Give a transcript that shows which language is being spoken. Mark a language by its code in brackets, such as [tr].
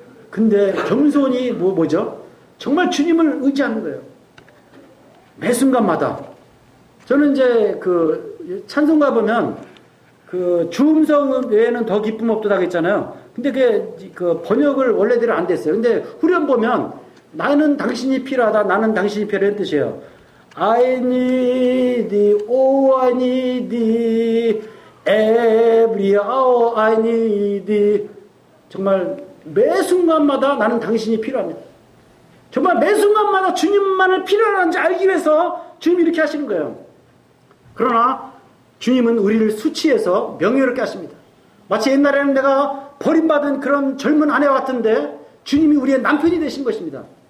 [ko] 근데 겸손이 뭐죠? 정말 주님을 의지하는 거예요. 매 순간마다. 저는 이제 그 찬송가 보면 그 주음성 외에는 더 기쁨 없도다 했잖아요. 근데 그게 그 번역을 원래대로 안 됐어요. 근데 후렴 보면 나는 당신이 필요하다. 나는 당신이 필요한 뜻이에요. [en] I need thee, oh I need thee, every hour I need thee. [ko] 정말 매 순간마다 나는 당신이 필요합니다. 정말 매 순간마다 주님만을 필요한지 알기 위해서 주님이 이렇게 하시는 거예요. 그러나 주님은 우리를 수치해서 명예롭게 하십니다. 마치 옛날에는 내가 버림받은 그런 젊은 아내와 같은데 주님이 우리의 남편이 되신 것입니다.